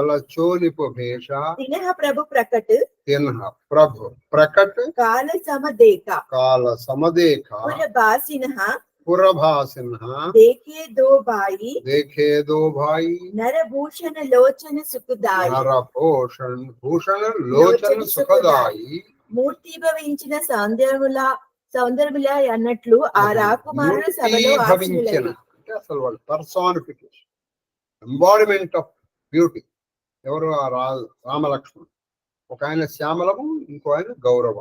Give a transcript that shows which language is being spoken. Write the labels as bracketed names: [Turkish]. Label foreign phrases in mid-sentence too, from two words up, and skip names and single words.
[Awadhi] तिन्ह प्रभु प्रकट काल समदेखा पुरभासिन्ह देखे दो भाई नरभूषण लोचन सुखदाई [Telugu] మూర్తి భవించిన సౌందర్యముల అన్నట్లు ఆ రాకుమారుడు సభలో అసలు వాళ్ళు [English] personification, embodiment of beauty. [Telugu] ఎవరు? ఆ రామలక్ష్మణ్. ఒక ఆయన శ్యామలము, ఇంకో ఆయన గౌరవం.